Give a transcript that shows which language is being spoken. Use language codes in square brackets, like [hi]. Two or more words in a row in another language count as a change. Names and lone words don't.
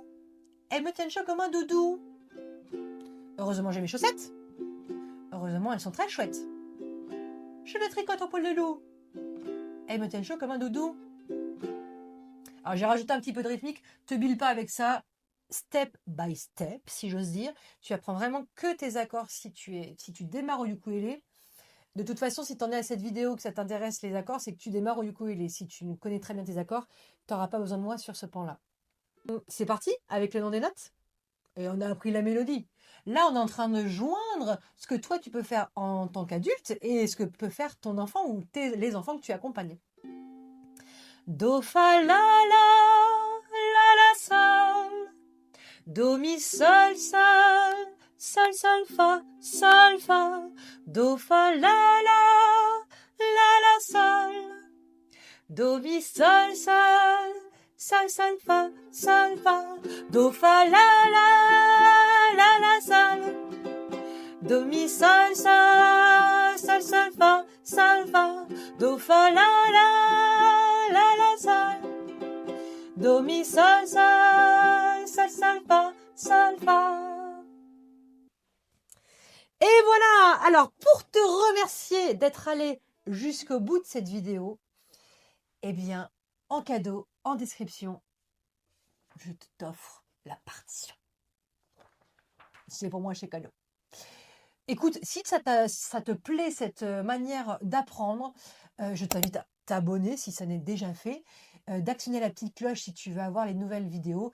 [fr] Elles me tiennent chaud comme un doudou. Heureusement, j'ai mes chaussettes. Heureusement, elles sont très chouettes. Je les tricote en poil de loup. Elles me tiennent chaud comme un doudou. Alors, j'ai rajouté un petit peu de rythmique. Te bile pas avec ça. [en] Step by step, [fr] si j'ose dire. Tu apprends vraiment que tes accords si tu démarres au ukulélé. De toute façon, si tu en es à cette vidéo, que ça t'intéresse les accords, c'est que tu démarres au ukulélé. Si tu connais très bien tes accords, tu n'auras pas besoin de moi sur ce pan-là. C'est parti avec le nom des notes. Et on a appris la mélodie. Là, on est en train de joindre ce que toi, tu peux faire en tant qu'adulte et ce que peut faire ton enfant ou les enfants que tu accompagnes. Do, fa, la, sol. Do, mi, sol, sol, fa, sol, fa. Do, fa, la, sol. Do, mi, sol, sol, fa, do, fa, la, sol. Do, mi, sol, fa, do, fa, la, sol. Do, mi, sol, fa. Et voilà! Alors, pour te remercier d'être allé jusqu'au bout de cette vidéo, eh bien, en cadeau, en description, je t'offre la partition. C'est pour moi chez cadeau. Écoute, si ça te plaît cette manière d'apprendre, je t'invite à t'abonner si ça n'est déjà fait, d'actionner la petite cloche si tu veux avoir les nouvelles vidéos.